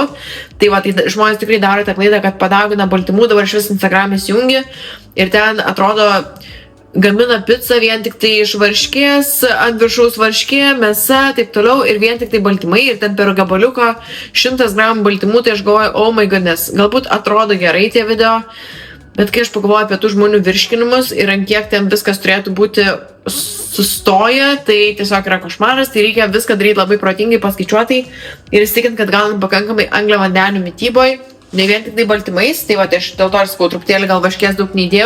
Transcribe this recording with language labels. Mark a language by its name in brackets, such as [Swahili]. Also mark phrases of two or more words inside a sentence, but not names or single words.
[Lithuanian] Tai va, tai žmonės tikrai daro tą klaidą, kad padaugina baltymų, dabar šis Instagram'e įjungi ir ten atrodo gamina pizzą vien tik tai iš varškės, ant viršaus varškė, mėsa, taip toliau ir vien tik tai baltymai ir ten per gabaliuką 100 gramų baltymų, tai aš galvoju, [English] oh my goodness, [Lithuanian] galbūt atrodo gerai tie video, bet kai aš pagalvoju apie tų žmonių virškinimus ir ant kiek ten viskas turėtų būti sustoję, tai tiesiog yra košmaras, tai reikia viską daryti labai protingai, paskaičiuotai ir įsitikint, kad gaunam pakankamai angliavandenių mityboj. Ne vien tik tai baltymais, tai va, tai aš dėl to ir sakau, truputėlį gal varškės daug neįdėjau.